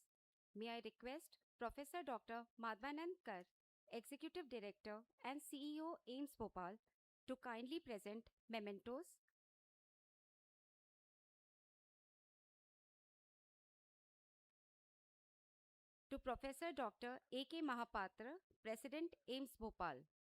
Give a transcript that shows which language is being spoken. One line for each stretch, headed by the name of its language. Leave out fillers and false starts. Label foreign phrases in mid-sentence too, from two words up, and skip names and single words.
English: May I request Professor Dr. Madhvanand Kar, Executive Director and CEO AIIMS Bhopal, to kindly present mementos. To Professor Dr. A.K. Mahapatra, President AIIMS Bhopal.